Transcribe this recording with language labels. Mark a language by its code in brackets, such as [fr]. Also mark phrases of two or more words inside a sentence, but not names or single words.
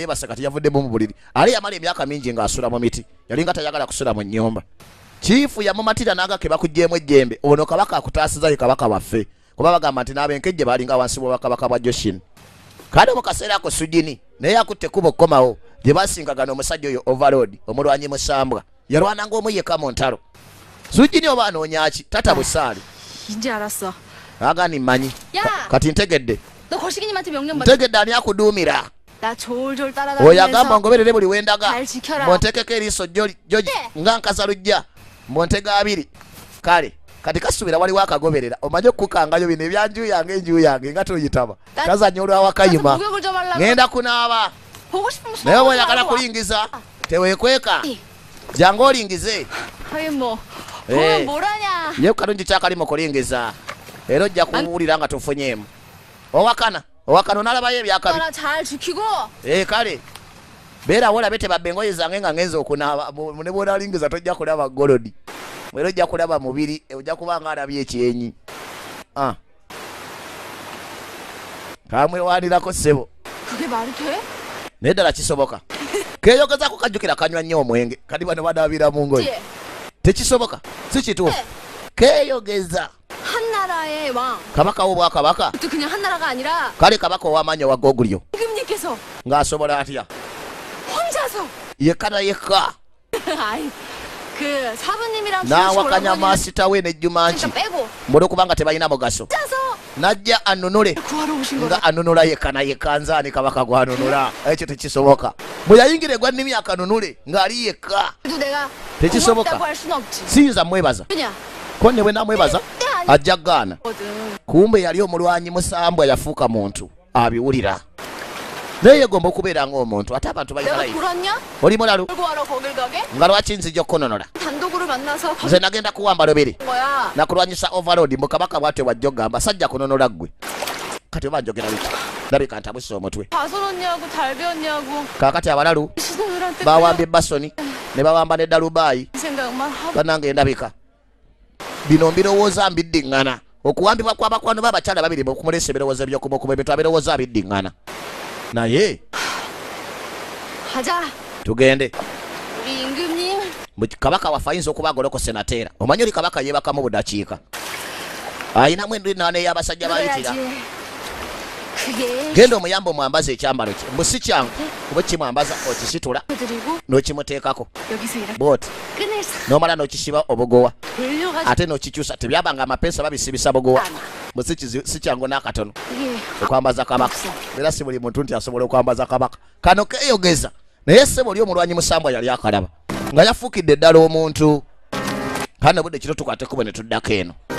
[lg] yeebase kati yavuddemu mu buliri ali yamala emyaka mingi ng'asula mu miti yali nga tayagala kusula mu nnyumba chiifu yamumatira n'agake bakugjeemu ejjembe ono kabaka akutaasiza ye kabaka waffe kuba bagamba nti n'abenkejje baalinga wansi bw'obwakabaka bwa Joshin kale mu kaseera ako sujini naye akutte kubo komawo gye basingagana omusajja oyo overload omulwanyi musambwa yalwananga omu yekka mu ntalo sujini oba anoonyaki tata busaali [ko] 이제 알았어. [lg] agani mmanyi [ko] 야! [lg] kati ntegedde [ko] 너 거시기님한테 명령 받아. [lg] ntegedde ani akuduumira [ko] 나 졸졸 [lg] oyo agamba [ko] 따라다니면서 [lg] ngoberere buli wendaga [ko] 잘 지켜라. [lg] montekeko eriiso joji nga nkaza lujja montega abiri kale kati kasuubira waliwo akagoberera omanye okukukangayo bino ebyanju yange enju yange nga toyitaba kazanya olwawakayima [ko] 목욕을 좀 하려고. [lg] ngenda kunaaba [ko] 보고 싶으면 [lg] naye [ko] 수업 [lg] bw'oyagala [ko] 하고 와. [lg] kulingiza teweekweka jangu olingize [ko] 하긴 뭐 예. 보면 뭐라냐. [lg] ye kalungi kyakali mu kulingiza era ojja kuwulira nga tofunyeemu owakana onalabayo ebyakabi [ko] 나라 잘 지키고. [lg] kale beerawo olabe tebabba engoye zange nga ngenza okunaaba ne bw'onalingiza tojja kulaba golodi era ojja kulaba mubiri ojja kuba nga alabye ekyenyi kamwewanirako ssebo [ko] 그게 말이 돼? [lg] naye ddala kisoboka keeyogezako kajjukira kanywa nnyo omwenge kadi bano banaabira mu ngoye [ko] 예. [lg] tekisoboka si kituufu keeyogeza [ko] 한 나라의 왕. [lg] kabaka w'obwakabaka [ko] 또 그냥 한 나라가 아니라 [lg] kale kabaka ow'amaanyi owa gogulyo [ko] 임금님께서 [lg] ng'asobola atya [ko] 혼자서. [lg] yekka na yekka [ko] 아이 그 사부님이랑 [lg] n'awakanya maasita we ne Jumanchi [ko] 그러니까 빼고 [lg] olw'okubanga tebalina mugaso [ko] 혼자서 [lg] najja anunule [ko] 구하러 오신 [lg] nga [ko] 거다. [lg] anunula yekka na yekka nzaani kabaka gwanunula ekyo tekisoboka bwe yayingira egwa nnimi akanunule ng'ali yekka [ko] 그래도 내가 [lg] tekisoboka [ko] 고맙다고 할 순 없지. [lg] siyinza mwebaza [ko] 그냥 [lg] ko ne bwe namwebaza ajja gaana [ko] 거든. [lg] kumbe yali omulwanyi musambwa yafuuka muntu abiwulira naye yegomba okubeera ng'omuntu ate abantu balina [ko] 내가 life 돌았냐? [lg] oli mulalu [ko] 끌고 와러 거길 가게? [lg] nga lwaki nzija okukononola [ko] 단독으로 만나서 거기 [lg] nze nagenda kuwamba lobere [ko] 거야. [lg] nakulwanyisa overload mu kabaka bwatyo bwajja ogamba sajja kunonola ggwe kati oba njogera biki labika ntabuse omutwe [ko] 가설었냐고 달 배웠냐고 [lg] kaakati abalalu [ko] 신우들한테 [lg] bawambye basoni ne bawamba ne dalubayi [ko] 생각만 하고 [lg] banange ndabika bino mbirowooza mbiddiŋŋana okuwambibwa kw'abakwano b'abakyala babiri mukumulesa ebirowoozo ebyokumukuba ebintu abirowooza biddiŋŋana naye [ko] 가자. [lg] tugende [ko] 우리 임금님 [lg] kabaka waffe ayinza okuba agoloko senateera omanyi oli kabaka yeebakamu budakiika ayinamu endinaana ey'abasajja bayitira [ko] 그래야지. 그게 [lg] genda omuyamba omwambaza ekyambalo kye mbu si kyangu kuba kimwambaza okisitula [ko] 드리고 [lg] n'okimuteekako [ko] 여기서 일하고 [lg] booti [ko] 끝낼 사 [lg] n'omala n'okisiba obugowa [ko] 돌려가지고 [lg] ate n'okikyusa tebyabanga amapeesa babisibisa bugowa bwe si kyangu n'akatono [ko] 이게 [lg] okwambaza kabaka era si buli muntu nti asobola okwambaza kabaka kano keeyogeza naye ssebo oli omulwanyi musambwa yali akalaba nga yafuukidde ddala omuntu kano budde kiro tukwate kubo ne tuddako eno